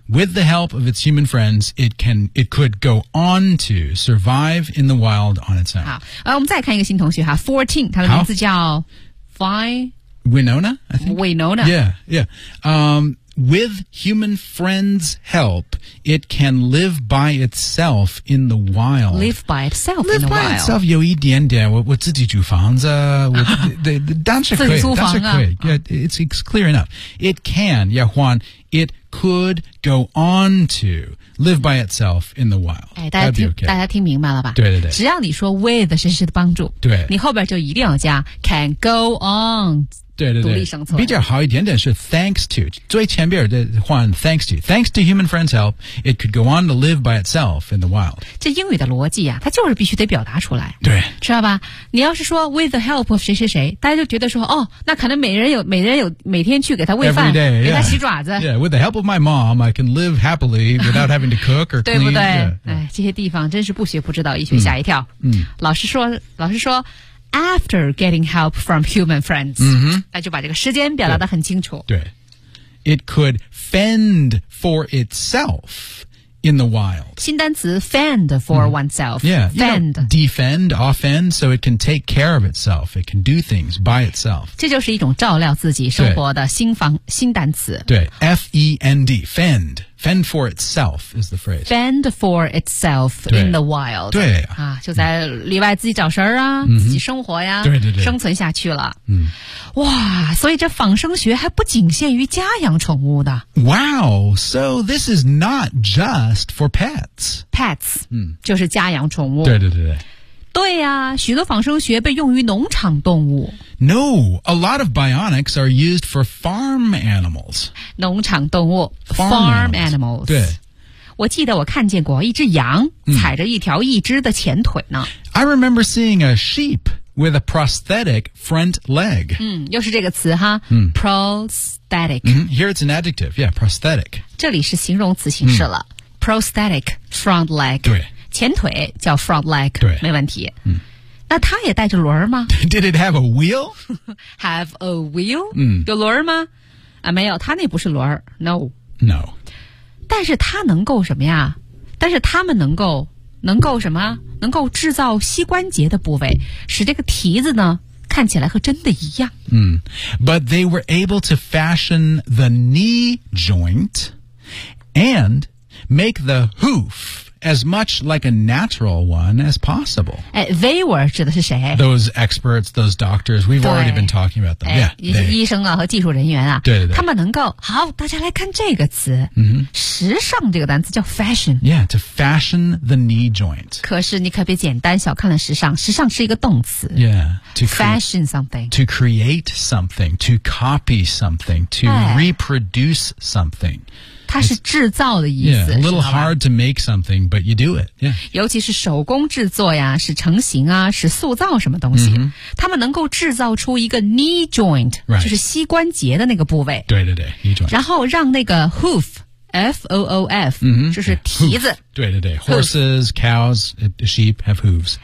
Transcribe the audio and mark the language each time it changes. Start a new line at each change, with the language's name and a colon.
English: With the help of its human friends it could go on to survive in the wild on its own
Chinese: 好、我们再看一个新同学哈 14 他的名字叫 Winona,
English: I think. Yeah. With human friends' help, it can live by itself in the wild. Live by itself live in the wild. Live by itself
Chinese: 有一点点。我自己住房子，我当时可以，当时可以。
English: Yeah, it's clear enough. It can,
Chinese: 也换
English: it could go on to live by itself in the wild.
Chinese: 哎，大家听、okay. 大家听明白了吧？对对对。只要你说 with 谁谁的帮助，对，你后边就一定要加 can go on。对对对，比较好一点点是
English: thanks to
Chinese: 最前边的换
English: thanks to thanks to human friends help it could go on to live by itself in the wild
Chinese: 这英语的逻辑啊它就是必须得表达出来对知道吧你要是说
English: with the help of
Chinese: 谁谁谁大家就觉得说哦那可能每人有每天去给他喂饭
English: Every day,
Chinese: 给他洗爪子
English: yeah with the help of my mom I can live happily without having to cook or clean
Chinese: 对不对 yeah, 哎，这些地方真是不学不知道一学吓一跳 老师说
English: After getting help from human friends,、
Chinese: 那就把这个时间表达得很清楚。
English: 对 ，It could fend for itself in the wild.
Chinese: 新单词
English: fend for oneself. Yeah, fend, you know, defend, offend, so it can take care of itself. It can do things by itself.
Chinese: 这就是一种照料自己生活的新单词。对
English: ，fend, fend. Fend for itself is the phrase. Fend for itself in the wild.
Chinese: 对啊，就在里外自己找食儿啊、自己生活呀、对对对，生存下去了。嗯，哇，所以这仿生学还不仅限于家养宠物的。
English: Wow, so this is not just for pets.
Chinese: Pets, 就是家养宠物。对对对对。对呀、啊，许多仿生学被用于农场动物。
English: No, a lot of bionics are used for farm animals.
Chinese: 农场动物
English: farm animals.
Chinese: 对，我记得我看见过一只羊踩着一条一只的前腿呢。
English: I remember seeing a sheep with a prosthetic front leg.
Chinese: 又是这个词哈。Prosthetic.
English: Here it's an adjective. Yeah, prosthetic.
Chinese: 这里是形容词形式了。
English: Prosthetic front leg.
Chinese: 对。前腿叫 front leg, 对没问题。嗯、那它也带着轮儿吗
English: ?Did it have a wheel? have a wheel?、嗯、
Chinese: 有轮儿吗、啊、没有它那不是轮儿 ,
English: no。 No。
Chinese: 但是它能够什么呀但是它们能够什么能够制造膝关节的部位使这个蹄子呢看起来和真的一样。嗯。
English: But they were able to fashion the knee joint and make the hoof as much like a natural one as possible.
Chinese: They were 指的是谁
English: Those experts, those doctors, we've already been talking about them. Yeah,
Chinese: 医生啊和技术人员啊对对对他们能够好大家来看这个词、时尚这个单词叫 fashion.
English: Yeah, to fashion the knee joint.
Chinese: 可是你可别简单小看了时尚时尚是一个动词
English: Yeah, to fashion something. To create something, to copy something, to reproduce something.
Chinese: 它是制造的意思。
English: Yeah, a little hard to make something, but you do it. Yeah.
Chinese: 尤其是手工制作呀，是成型啊，是塑造什么东西。 Mm-hmm. 他们能够制造出一个 knee joint,、 right. 就是膝关节的那个部位。对对对 ,knee joint. 然后让那个 hoof,F-O-O-F,、 mm-hmm. 就是蹄子。
English: Hoof,
Chinese: 对对对
English: ,horses,、hoof. Cows, sheep have hooves.